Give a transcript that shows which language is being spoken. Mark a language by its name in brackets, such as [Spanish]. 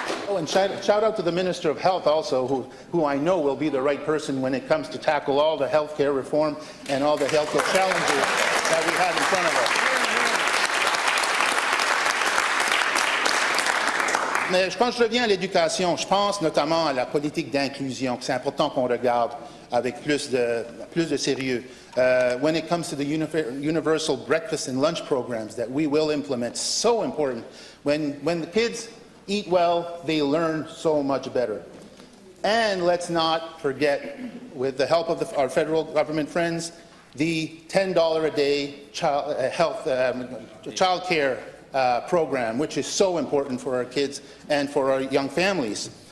[English] Oh, and shout out to the Minister of Health also, who I know will be the right person when it comes to tackle all the health care reform and all the health care challenges that we have in front of us. [French] Mais quand je reviens à l'éducation, je pense notamment à la politique d'inclusion, que c'est important qu'on regarde avec plus de sérieux. [English] When it comes to the universal breakfast and lunch programs that we will implement, so important. When the kids eat well, they learn so much better. And let's not forget, with the help of our federal government friends, the $10 a day child care program, which is so important for our kids and for our young families.